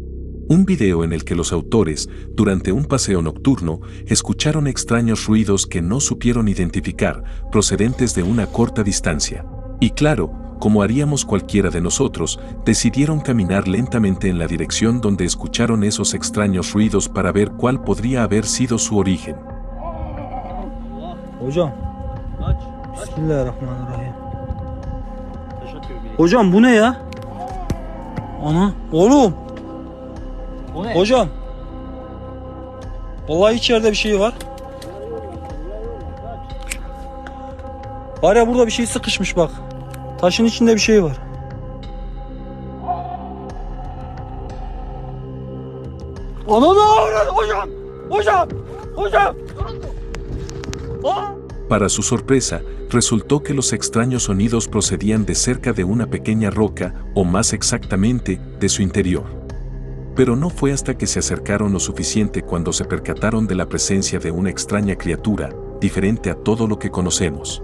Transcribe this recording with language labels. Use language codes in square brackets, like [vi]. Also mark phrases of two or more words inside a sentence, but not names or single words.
[es] Un video en el que los autores, durante un paseo nocturno, escucharon extraños ruidos que no supieron identificar, procedentes de una corta distancia. Y claro, como haríamos cualquiera de nosotros, decidieron caminar lentamente en la dirección donde escucharon esos extraños ruidos para ver cuál podría haber sido su origen. [ar] بسم الله الرحمن الرحيم. [tr] Hocam bu ne ya? Ana oğlum. Hocam. Vallahi içeride bir şey var. Var ya burada bir şey sıkışmış bak. Taşın içinde bir şey var. Ana ne hocam? Hocam. Hocam. [es] Para su sorpresa, resultó que los extraños sonidos procedían de cerca de una pequeña roca, o más exactamente, de su interior. Pero no fue hasta que se acercaron lo suficiente cuando se percataron de la presencia de una extraña criatura, diferente a todo lo que conocemos.